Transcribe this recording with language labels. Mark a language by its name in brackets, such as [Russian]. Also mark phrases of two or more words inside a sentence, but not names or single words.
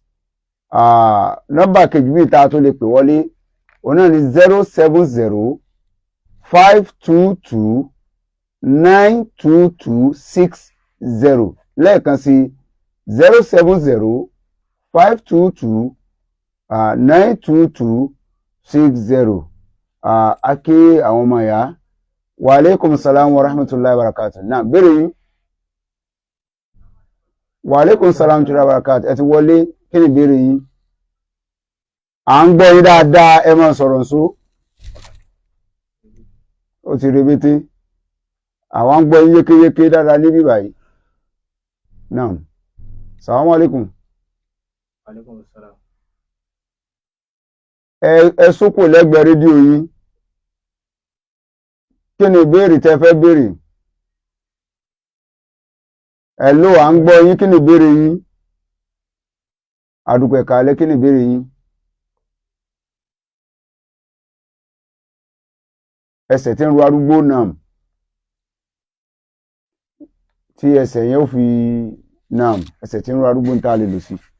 [Yoruba] Nọ́mbà kejì bí ìta tó lè pè wọlé òun náà ni 070-522-92260, lẹ́ẹ̀kan sí 070-522-92260. A kí àwọn ọmọ ìyá. [Arabic] وعليكم السلام ورحمة الله وبركاته. [Yoruba] Náà béèrè yín. [Arabic] وعليكم السلام ورحمة الله وبركاته. [Yoruba] Ẹ ti wọlé, kí ni ìbéèrè yín? À ń gbọ́ yín dáadáa, ẹ máa sọ̀rọ̀ nsó. Ó ti rebété. Àwọn ń gbọ́ yín yékéyéké dáadáa níbí báyìí. [Arabic] نعم. السلام عليكم. عليكم السلام. [Yoruba] Ẹ sókò lẹ́gbẹ̀ẹ́ rédíò yín. Kí ni ìbéèrè tẹ́ fẹ́ béèrè? Hello, à ń gbọ́ yín, kí ni ìbéèrè yín? Àdúpẹ́ kálẹ́, kí ni ìbéèrè yín? Ẹsẹ̀ tí ń ro arúgbó náà, tí ẹsẹ̀ yẹn ó fi náà, ẹsẹ̀ tí ń ro arúgbó ń tá lè lò sí.